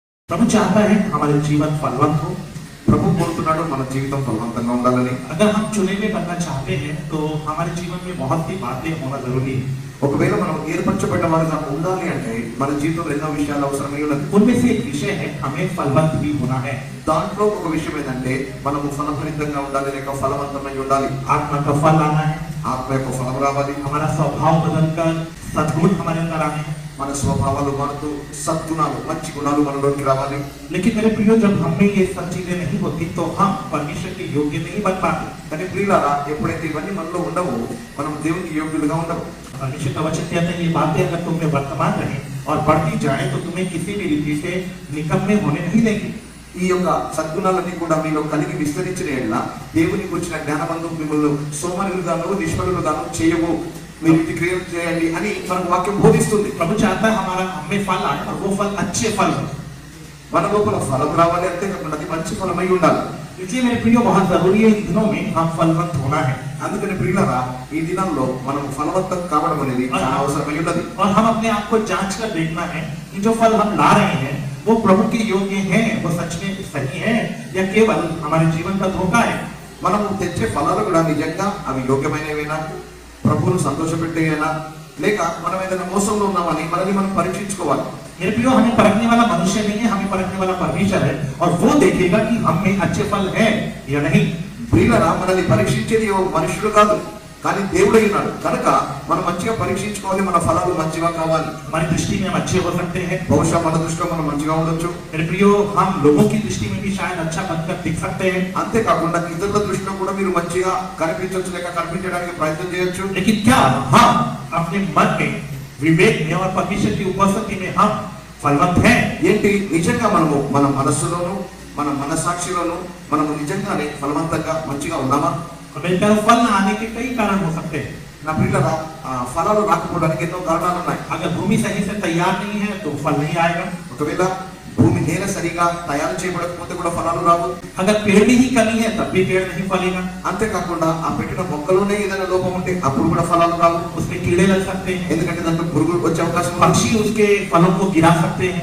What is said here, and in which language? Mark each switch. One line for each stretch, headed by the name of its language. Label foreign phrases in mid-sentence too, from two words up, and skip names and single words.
Hindi: प्रभु चाहता है हमारे जीवन फलवंत हो।
Telugu: ప్రభు కోరుతున్నాడు మన జీవితం ఫలవంతంగా ఉండాలని।
Hindi: अगर हम चुने हुए बनना चाहते हैं तो हमारे जीवन में बहुत सी बातें होना जरूरी है।
Telugu: ఒకవేళ మనం ఏర్పరచబడ్డ వారిగా ఉండాలి అంటే మన జీవితంలో ఎన్నో విషయాలు అవసరమై ఉన్నది।
Hindi: उनमें से एक विषय है हमें फलवंत भी होना है।
Telugu: దాంట్లో ఒక విషయం ఏంటంటే మనము ఫలభరితంగా ఉండాలి లేక ఫలవంతమై ఉండాలి।
Hindi: आत्मा का फल आना है,
Telugu: ఆత్మ యొక్క ఫలం రావాలి,
Hindi: हमारा स्वभाव बदलकर सद्गुण हमारे अंदर आने हैं।
Telugu: మన స్వభావాలు మారుతూ సద్గుణాలు మంచి గుణాలు మనలోకి రావాలి।
Hindi: लेकिन मेरे प्रियो जब हमें ये सब चीजें नहीं होती तो हम परमेश्वर के योग्य नहीं बन पाते।
Telugu: కానీ ప్రియులారా ఎప్పుడైతే ఇవన్నీ మనలో ఉండవో మనం దేవునికి యోగ్యులుగా ఉండవు।
Hindi: परमेश्वर का वचन कहता है ये बातें अगर तुम में वर्तमान रहे और बढ़ती जाए तो तुम्हें किसी भी रीति से निकम्मे होने नहीं देंगे।
Telugu: ఈ యొక్క సద్గుణాలన్నీ కూడా మీలో కలిగి విస్తరించిన ఎడల దేవుని గురించిన జ్ఞానవంతు మిమ్మల్ని సోమరులుగాను నిష్ఫలులుగాను చేయవు, మీరు ఇది క్రియేట్ చేయండి అని మనకు వాక్యం బోధిస్తుంది।
Hindi: प्रभु चाहता है हमारा हमें फल आए और वो फल अच्छे फल हो।
Telugu: మన లోపల ఫలం రావాలి, అంతేకాకుండా అది మంచి ఫలమై ఉండాలి।
Hindi: इसलिए मेरे प्रियो बहुत जरूरी है इन दिनों में हम फलवंत होना है।
Telugu: అందుకని ప్రియులారా ఈ దినాల్లో మనం ఫలవంతం కావడం అనేది చాలా అవసరమై ఉన్నది।
Hindi: और हम अपने आप को जांच कर देखना है कि जो फल हम ला रहे हैं वो प्रभु के योग्य हैं, वो सच में सही है या केवल हमारे जीवन का धोखा है।
Telugu: మనం తెచ్చే ఫలాలు కూడా నిజంగా అవి యోగ్యమైనవేనా, ప్రభువును సంతోషపెట్టేయేనా, లేక మనం ఏదైనా మోసంలో ఉన్నామని మనల్ని మనం పరీక్షించుకోవాలి।
Hindi: मेरे प्रियो हमें परखने वाला मनुष्य नहीं है, हमें परखने वाला परमेश्वर है और वो देखेगा कि हम में अच्छे फल है या नहीं।
Telugu: ప్రియులారా మనల్ని పరీక్షించేది మనుషుడు కాదు కానీ దేవుడై ఉన్నాడు కనుక మనం మంచిగా పరీక్షించుకోవాలి, మన ఫలాలు మంచిగా కావాలి।
Hindi: हमारी दृष्टि में हम अच्छे हो सकते हैं,
Telugu: బహుశా మన దృష్టిలో మనం మంచిగా ఉండొచ్చు।
Hindi: मेरे प्रियो हम लोगों की दृष्टि में भी शायद अच्छा बनकर दिख सकते हैं।
Telugu: అంతేకాకుండా ఇతరుల దృష్టిలో కూడా మీరు మంచిగా కనిపించవచ్చు లేక కనిపించడానికి ప్రయత్నం చేయొచ్చు।
Hindi: लेकिन क्या हम अपने मन में विवेक में और परमेश्वर की उपस्थिति में हम फलवंत हैं?
Telugu: ఏంటి నిజంగా మనము మన మనస్సులోను మన మనసాక్షిలోను మనము నిజంగానే ఫలవంతంగా మంచిగా ఉన్నామా?
Hindi: मेरे प्यारो फल न आने के कई कारण हो सकते हैं।
Telugu: నా ప్రియులారా ఫలాలు రాకపోవడానికి ఎన్నో కారణాలు ఉన్నాయి।
Hindi: अगर भूमि सही से तैयार नहीं है तो फल नहीं आएगा।
Telugu: ఒకవేళ భూమి నేల సరిగా తయారు చేయబడకపోతే కూడా ఫలాలు రావు।
Hindi: अगर पेड़ की ही कमी है तब भी पेड़ नहीं फलेगा।
Telugu: అంతేకాకుండా ఆ పెట్టిన మొక్కలోనే ఏదైనా లోపం ఉంటే అప్పుడు కూడా ఫలాలు రావు।
Hindi: उसमें कीड़े लग सकते हैं,
Telugu: ఎందుకంటే దాంట్లో పురుగులు వచ్చే అవకాశం ఉంది।
Hindi: पक्षी उसके फलों को गिरा सकते हैं।